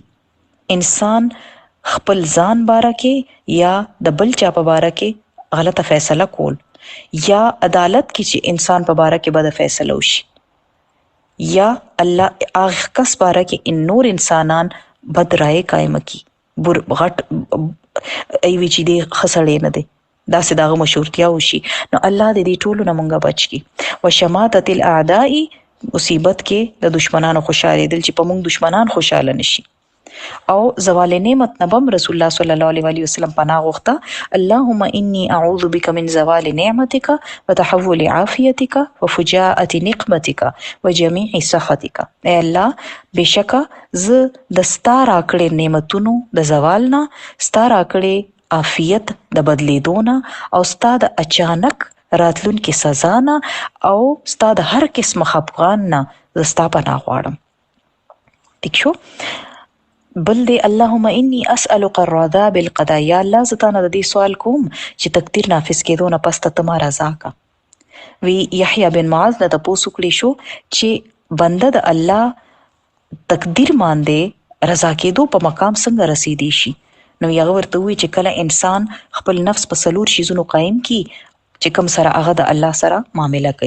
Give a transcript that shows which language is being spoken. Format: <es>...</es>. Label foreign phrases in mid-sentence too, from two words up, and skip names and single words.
<ps>انسان خپل ځان باره کې یا د بل چا په باره کې غلطه فیصله کول، یا عدالت کې چې انسان په باره کې بد فیصله وشي، یا الله هغه کس باره کې ان نور انسانان بد رائے قائم کی، غټ ایوي چې دی خسړې نه دی، داسې دغه مشورتیا وشي. نو الله دې ټولو نه مونږه بچ کی.</ps> <ar>وشماتة الاعداء،</ar> <ps>مصیبت کې د دشمنانو خوشاله دل چې په مونږ دشمنان خوشاله نشي. او زوال نعمت نبم رسول الله</ps> <ar>صلی الله علیه وسلم</ar> <ps>پناه غوښته.</ps> <ar>اللهم انی اعوذ بک من زوال نعمتک وتحول عافیتک وفجاءة نقمتک وجميع سخطک.</ar> <ps>اے الله بشکه زه د ستا راکړې نعمتونو د زوال نه، ستا راکړې عافیت د بدلیدو نه، او ستا د اچانک راتلونکي سزا نه، او ستا د هر قسم خفګان نه زه ستا پناه غواړم. ٹھیک شو؟ بل دی</ps> <ar>اللهم انی اسألک الرضا بالقضاء.</ar> <ps>یا الله زه تانه د دې سوال کوم چې تقدیر نافذ کېدو نه پس ته ما رضا کا. وی یحیی بن معاذ نه تپوس وکړی شو چې بنده د الله تقدیر باندې رضا کېدو په مقام څنګه رسیدي شي. نو هغه ورته وی چې کله انسان خپل نفس په څلور شیزونو قایم کی چې کوم سره هغه د الله سره معامله کوي.</ps>